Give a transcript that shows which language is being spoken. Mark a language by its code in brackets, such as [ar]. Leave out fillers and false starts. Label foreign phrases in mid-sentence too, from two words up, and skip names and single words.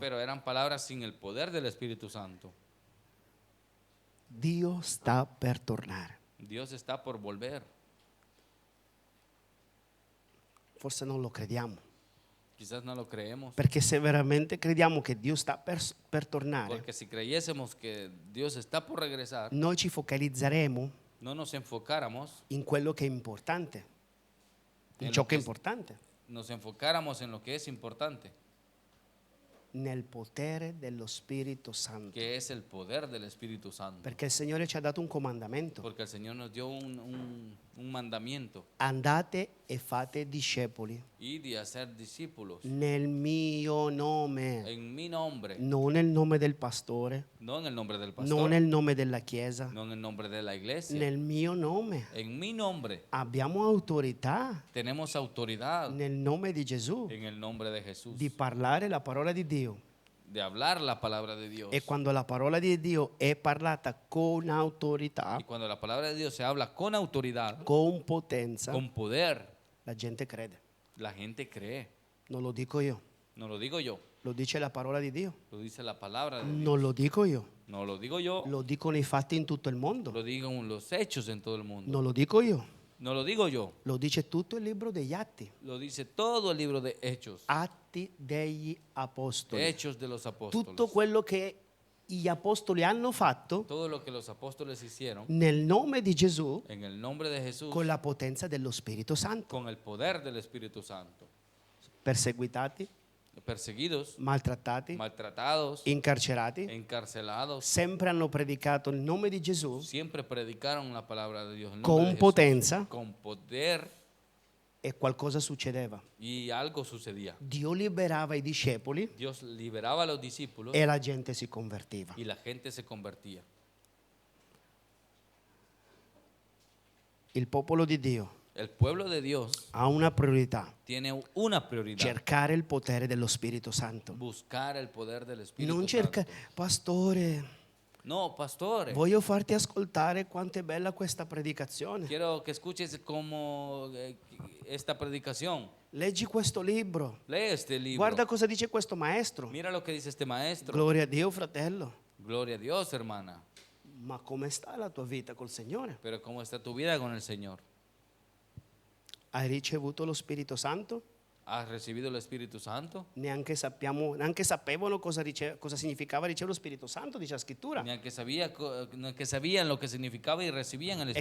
[es] Pero eran palabras sin el poder del Espíritu Santo. [it] Dio sta per tornare. [es] Dios está por volver. [it] Forse non lo crediamo, [es] Quizás no lo creemos. [it] perché se veramente crediamo che Dio sta per tornare, [es] Porque si creyésemos que Dios está por regresar, [it] noi ci focalizzeremo [es] no nos enfocáramos, [it] in quello che è importante, in [es] En [it] ciò [es] lo [it] che è che- importante, [es] nos enfocáramos en lo que es importante, [it] nel potere dello Spirito Santo. [es] que es el poder del Espíritu Santo. [it] Perché il Signore ci ha dato un comandamento. [es] Porque el Señor nos dio un mandamiento, [it] Andate e fate discepoli [es] ir y hacer discípulos [it] nel mio nome, [es] en mi nombre, [it] non nel nome del pastore, [es] no en el nombre del pastor, [it] non nel nome della Chiesa, [es] no en el nombre de la iglesia, [it] nel mio nome. [es] en mi nombre. [it] Abbiamo autorità [es] Tenemos autoridad [it] nel nome di Gesù [es] en el nombre de Jesús [it] di parlare la parola di Dio. [es] de hablar la palabra de Dios. [it] E quando la parola di Dio è parlata con autorità, [es] Y cuando la palabra de Dios se habla con autoridad, [it] con potenza, [es] con poder, [it] la gente crede. [es] la gente cree. [it] Non lo dico io, [es] No lo digo yo, [it] lo dice la parola di Dio. [es] lo dice la palabra de Dios. [it] Non lo dico io, [es] No lo digo yo, [it] lo dicono i fatti in tutto il mondo. [es] lo digo en los hechos en todo el mundo. [it] Non lo dico io, [es] No lo digo yo, [it] lo dice tutto il libro degli Atti. [es] lo dice todo el libro de Hechos. [it] Atti degli Apostoli. [es] Hechos de los apóstoles. [it] Tutto quello che gli apostoli hanno fatto [es] Todo lo que los apóstoles hicieron [it] nel nome di Gesù [es] en el nombre de Jesús [it] con la potenza dello Spirito Santo. [es] con el poder del Espíritu Santo. [it] Perseguitati, [es] Perseguidos, [it] maltrattati, [es] maltratados, [it] incarcerati, [es] encarcelados, [it] sempre hanno predicato il nome di Gesù [es] siempre predicaron la palabra de Dios. El nombre [it] con [es] de Jesús, [it] potenza [es] con poder, [it] e qualcosa succedeva. [es] y algo sucedía. [it] Dio liberava i discepoli [es] Dios liberaba a los discípulos [it] e la gente si convertiva. [es] y la gente se convertía. [it] Il popolo di Dio [es] El pueblo de Dios [it] ha una priorità: [es] tiene una prioridad: [it] cercare il potere dello Spirito Santo. [es] buscar el poder del Espíritu [it] Non cerca, [es] Santo. [it] pastore, [es] No, pastores, [it] voglio farti ascoltare quanto è bella questa predicazione. [es] quiero que escuches como esta predicación. [it] Leggi questo libro. [es] Lee este libro. [it] Guarda cosa dice questo maestro. [es] Mira lo que dice este maestro. [it] Gloria a Dio, fratello. [es] Gloria a Dios, hermana. [it] Ma come sta la tua vita col Signore? [es] Pero ¿cómo está tu vida con el Señor? [it] Hai ricevuto lo Spirito Santo? [es] ¿Has recibido el Espíritu Santo? [it] Neanche sapevano cosa significava ricevere lo Spirito Santo, dice la scrittura. [es] Neanche sabían lo que significaba y recibían el